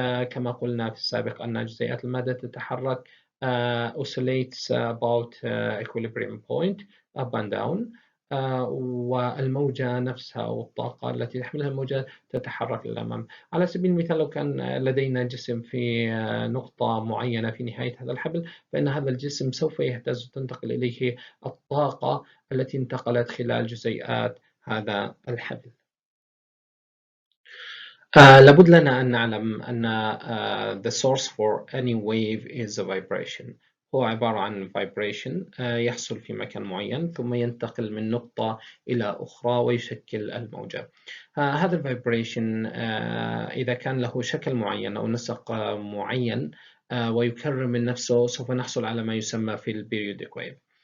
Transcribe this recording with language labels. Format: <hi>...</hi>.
<ar>كما قلنا في السابق أن جزيئات المادة تتحرك</ar> <en>oscillates about equilibrium point up and down،</en> <ar>والموجة نفسها أو الطاقة التي تحملها الموجة تتحرك للأمام. على سبيل المثال لو كان لدينا جسم في نقطة معينة في نهاية هذا الحبل، فإن هذا الجسم سوف يهتز وتنتقل إليه الطاقة التي انتقلت خلال جزيئات هذا الحبل. لابد لنا أن نعلم أن</ar> <en>the source for any wave is a vibration.</en> <ar>هو عبارة عن vibration يحصل في مكان معين ثم ينتقل من نقطة إلى أخرى ويشكل الموجة. هذا الفايبريشن إذا كان له شكل معين أو نسق معين ويكرر من نفسه، سوف نحصل على ما يسمى في البيريودك ويف.</ar>